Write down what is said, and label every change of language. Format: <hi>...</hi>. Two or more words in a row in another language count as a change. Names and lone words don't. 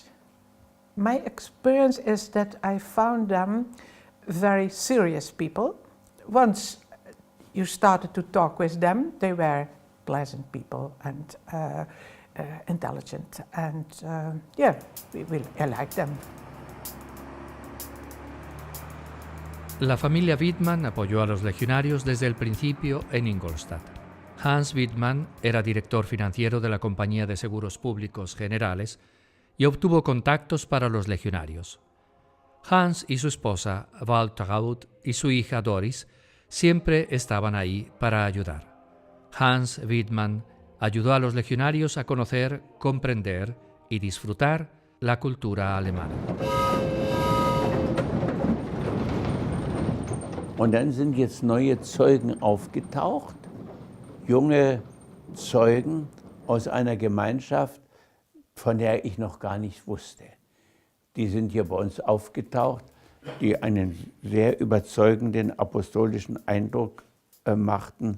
<en>My experience is that I found them very serious people. Once you started to talk with them, they were pleasant people and intelligent, and I like them.</en> <es>La familia Wittmann apoyó a los legionarios desde el principio en Ingolstadt. Hans Wittmann era director financiero de la Compañía de Seguros Públicos Generales y obtuvo contactos para los legionarios. Hans y su esposa Waltraud y su hija Doris siempre estaban ahí para ayudar. Hans Wittmann ayudó a los legionarios a conocer, comprender y disfrutar la cultura alemana.</es> <de>Und dann sind jetzt neue Zeugen aufgetaucht, junge Zeugen aus einer Gemeinschaft, von der ich noch gar nichts wusste. Die sind hier bei uns aufgetaucht, die einen sehr überzeugenden apostolischen Eindruck machten.</de>